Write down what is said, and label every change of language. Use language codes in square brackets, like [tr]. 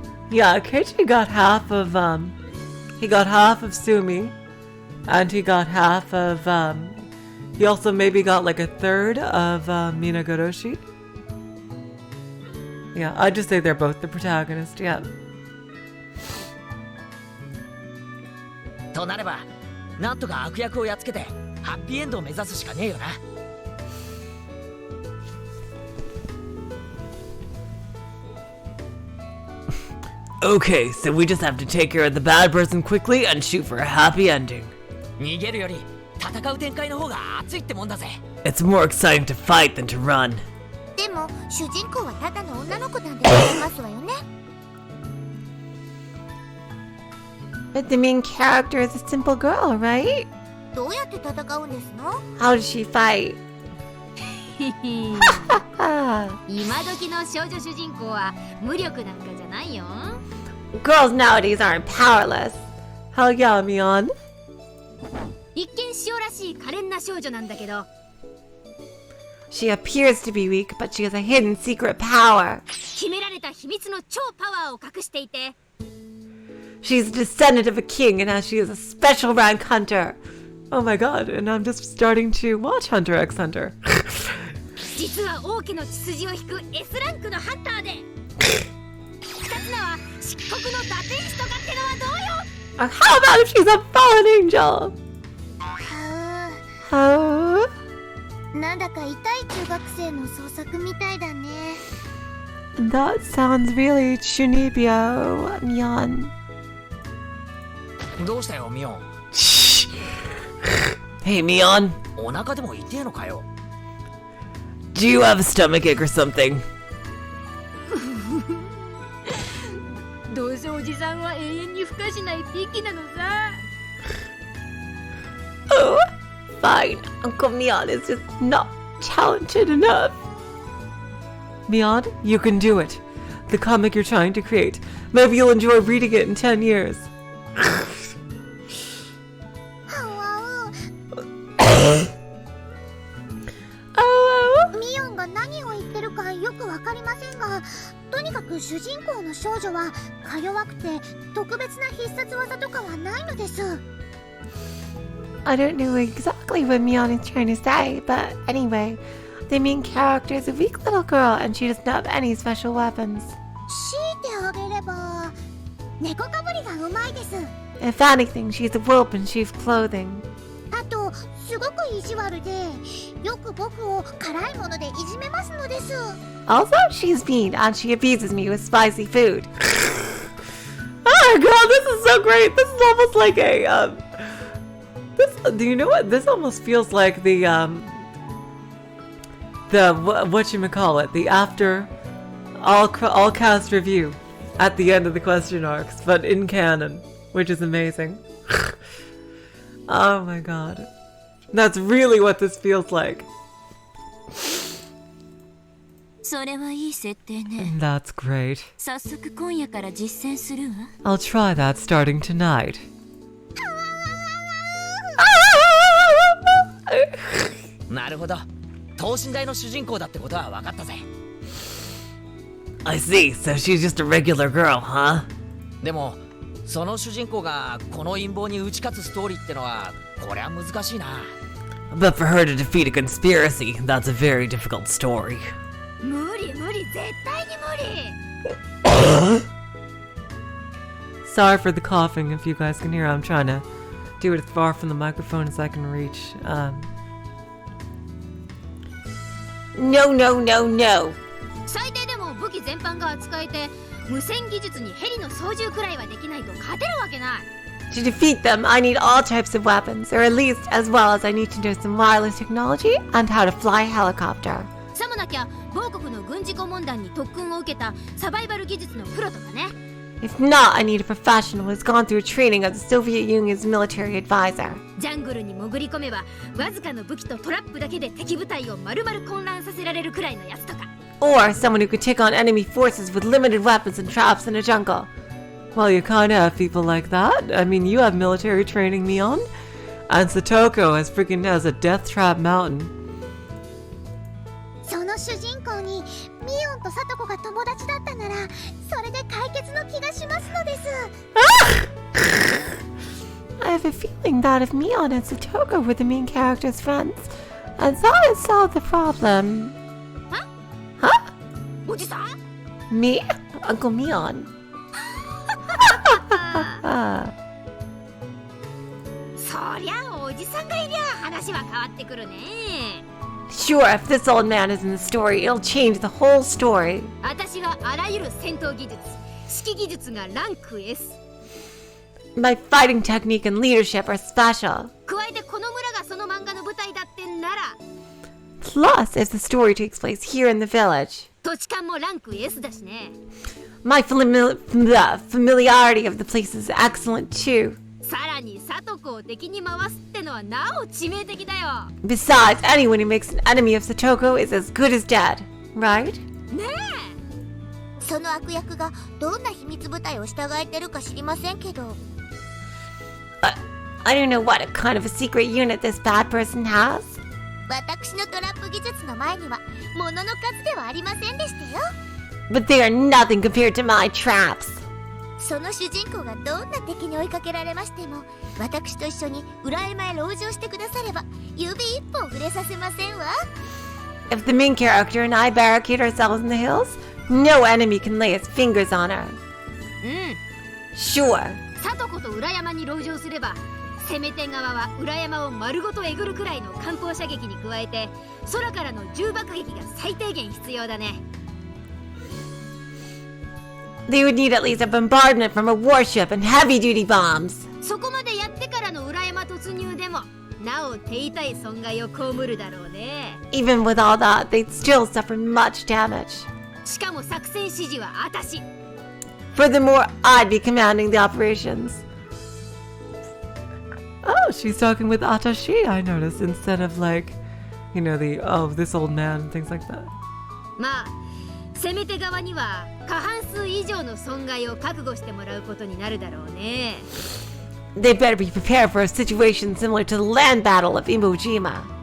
[en] Yeah, Keiichi got half of, he got half of Sumi, and he got half of, he also maybe got like a third of, Minagoroshi. Yeah, I'd just say they're both the protagonist, yeah. [ja] となればなんとか悪役をやっつけてハッピーエンドを目指すしかねえよな。 [en] Okay, so we just have to take care of the bad person quickly and shoot for a happy ending. [ja] 逃げるより戦う展開の方が熱いってもんだぜ。 [en] It's more exciting to fight than to run. [ja] でも主人公はただの女の子なんでありますわよね。 [en] But the main character is a simple girl, right? [ja] どうやって戦うんですの？ [en] How does she fight? [ja] 今時の少女主人公は無力なんかじゃないよ。 [en] Girls nowadays aren't powerless. Hell yeah, Mion. [ja] 一見塩らしい可憐な少女なんだけど、 [en] She appears to be weak, but she has a hidden secret power. [ja] 秘められた秘密の超パワーを隠していて、 [en] She's a descendant of a king, and now she is a special rank hunter. Oh my god, and I'm just starting to watch Hunter x Hunter. [ja] 実は王家の血筋を引く S ランクのハンターで、二つ名は漆黒の打天使とかってのはどうよ。 [en] Or how about if she's a fallen angel? は Oh, [ja] なんだか痛い中学生の創作みたいだね。 [en] that sounds really Chunibyo, Mion. [ja] どうしたよミオン。 [en] Hey, Mion, [ja] お腹でも痛えのかよ。 [en] do you have a stomachache or something? [ja] どうせおじさんは永遠に孵化しないピキなのさ。 [en] Oh, fine. Uncle Mion is just not talented enough. Mion, you can do it. The comic you're trying to create. Maybe you'll enjoy reading it in 10 years. [ja] ミオンが何を言ってるかよくわかりませんが、とにかく主人公の少女はか弱くて特別な必殺技とかはないのです。 [en] I don't know exactly what Mion is trying to say, but anyway, the main character is a weak little girl and she doesn't have any special weapons. [ja] 強いてあげれば猫かぶりがうまいです。 [en] If anything, she's a wolf in sheep's clothing. [ja] あとすごく意地悪でよく僕を辛いものでいじめますのです。 [en] Also, she's mean and she abuses me with spicy food. Oh god, this is so great. This is almost like a this, do you know what? This almost feels like the whatchamacallit, the after all cast review at the end of the question arcs, but in canon, which is amazing. Oh my god. That's really what this feels like. [ja] それはいい設定ね。 [en] That's great. [ja] 早速今夜から実践するわ。 [en] I'll try that starting tonight. [ja] なるほど、等身大の主人公だってことは分かったぜ。 [en] I see, so she's just a regular girl, huh? [ja] でもその主人公がこの陰謀に打ち勝つストーリーってのはこりゃ難しいな。 [en] But for her to defeat a conspiracy, that's a very difficult story. [ja] 無理無理、絶対に無理。 [en] Sorry for the coughing if you guys can hear. I'm trying to do it as far from the microphone as I can reach. No, no, no, no. [ja] 最低でも武器全般が扱えて無線技術にヘリの操縦くらいはできないと勝てるわけない。 [en] To defeat them, I need all types of weapons, or at least as well as I need to know some wireless technology and how to fly a helicopter. [ja] さもなきゃ某国の軍事顧問団に特訓を受けたサバイバル技術のプロとかね。 [en] If not, I need a professional who's gone through training of the Soviet Union's military advisor. [ja] ジャングルに潜り込めばわずかの武器とトラップだけで敵部隊を丸々混乱させられるくらいのやつとか。 [en] Or someone who could take on enemy forces with limited weapons and traps in a jungle. Well, you kind of have people like that. I mean, you have military training, Mion. And Satoko has a death trap mountain. [ja] その主人公にミオンとサトコが友達だったならそれで解決の気がしますのです。 [en] I have a feeling that if Mion and Satoko were the main character's friends, and that would solve the problem. Huh? [ja] おじさん？ [en] Me? Uncle Mion. [ja] そりゃおじさんがいりゃ話は変わってくるね。 [en] Sure, if this old man is in the story, it'll change the whole story. [ja] 私はあらゆる戦闘技術、指揮技術がランク S。 [en] My fighting technique and leadership are special. [ja] 加えてこの村がその漫画の舞台だってんなら [en] Plus, if the story takes place here in the village, [ja] 土地勘もランク S だしね。 [en] my familiarity of the place is excellent too. [ja] さらにサトコを敵に回すってのはなお致命的だよ。 [en] Besides, anyone who makes an enemy of Satoko is as good as dead, right? [ja] ねえ。その悪役がどんな秘密部隊を従えてるか知りませんけど。 [en] I don't know what kind of a secret unit this bad person has. [ja] 私のトラップ技術の前には物の数ではありませんでしたよ。 [en] But they are nothing compared to my traps. [ja] その主人公がどんな敵に追いかけられましても私と一緒に裏山へ籠城してくだされば指一本触れさせませんわ。 [en] If the main character and I barricade ourselves in the hills, no enemy can lay its fingers on her. [ja] うん。 [en] Sure. [ja] サトコと裏山に籠城すれば攻め手側は裏山を丸ごとえぐるくらいの艦砲射撃に加えて空からの重爆撃が最低限必要だね。 [en] They would need at least a bombardment from a warship and heavy-duty bombs. [ja] そこまでやってからの裏山突入でもなお手痛い損害を被るだろうね。 [en] Even with all that, they'd still suffer much damage. [ja] しかも作戦指示は私。 [en] Furthermore, I'd be commanding the operations. Oh, she's talking with Atashi, I noticed, instead of like, you know, this old man and things like that. [ja] まあ攻め手側には過半数以上の損害を覚悟してもらうことになるだろうね。 [en] They better be prepared for a situation similar to the land battle of Iwo Jima.